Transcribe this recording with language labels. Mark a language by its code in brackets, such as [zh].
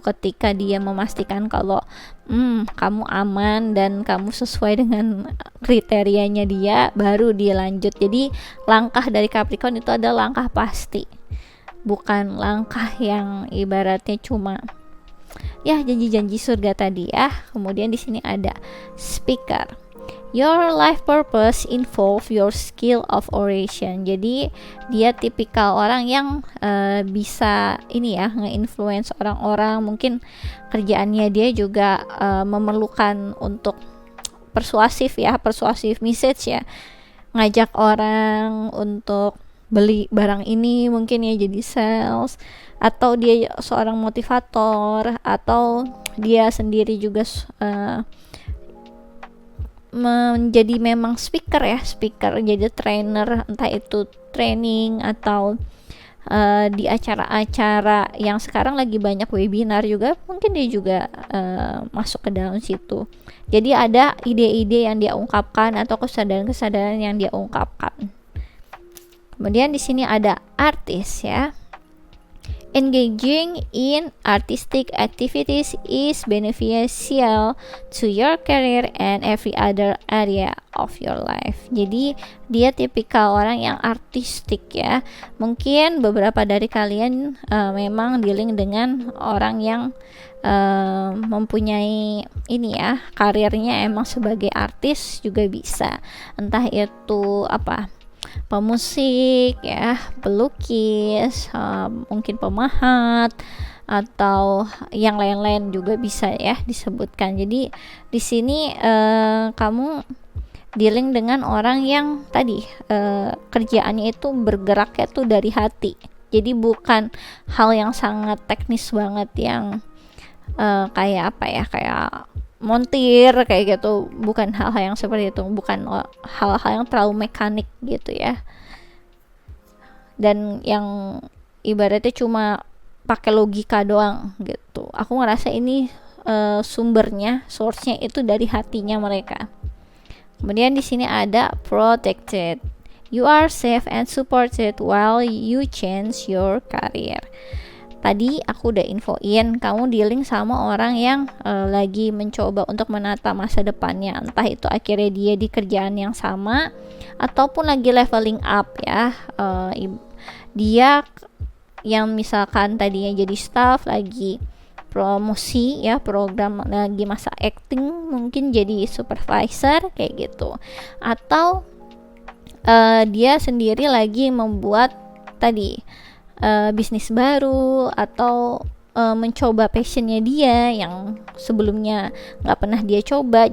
[id] Ketika dia memastikan kalau kamu aman dan kamu sesuai dengan kriterianya dia, baru dia lanjut. Jadi langkah dari Capricorn itu adalah langkah pasti, bukan langkah yang ibaratnya cuma ya janji-janji surga tadi ya. Kemudian di sini ada speaker. [en] Your life purpose involve your skill of oration. [id] Jadi dia tipikal orang yang bisa ini ya, nge-influence orang-orang. Mungkin kerjaannya dia juga memerlukan untuk persuasif ya, persuasif message ya, ngajak orang untuk beli barang ini mungkin ya, jadi sales, atau dia seorang motivator, atau dia sendiri juga menjadi memang speaker ya, speaker, jadi trainer, entah itu training atau di acara-acara yang sekarang lagi banyak webinar juga, mungkin dia juga masuk ke dalam situ. Jadi ada ide-ide yang dia ungkapkan atau kesadaran-kesadaran yang dia ungkapkan. Kemudian di sini ada artis ya. [en] Engaging in artistic activities is beneficial to your career and every other area of your life. [id] Jadi dia tipikal orang yang artistik ya. Mungkin beberapa dari kalian memang dealing dengan orang yang mempunyai ini ya, karirnya emang sebagai artis juga bisa. Entah itu apa, pemusik ya, pelukis, mungkin pemahat, atau yang lain-lain juga bisa ya disebutkan. Jadi di sini kamu dealing dengan orang yang tadi kerjaannya itu bergeraknya tuh dari hati. Jadi bukan hal yang sangat teknis banget yang kayak apa ya, kayak montir kayak gitu, bukan hal-hal yang seperti itu, bukan hal-hal yang terlalu mekanik gitu ya. dan yang ibaratnya cuma pakai logika doang gitu. Aku ngerasa ini sumbernya, source-nya itu dari hatinya mereka. Kemudian di sini ada protected. [en] You are safe and supported while you change your career. [id] Tadi aku udah infoin kamu dealing sama orang yang lagi mencoba untuk menata masa depannya, entah itu akhirnya dia di kerjaan yang sama ataupun lagi leveling up ya. Dia yang misalkan tadinya jadi staff lagi promosi ya, program lagi masa acting, mungkin jadi supervisor kayak gitu, atau dia sendiri lagi membuat tadi bisnis baru, atau mencoba passionnya dia yang sebelumnya nggak pernah dia coba.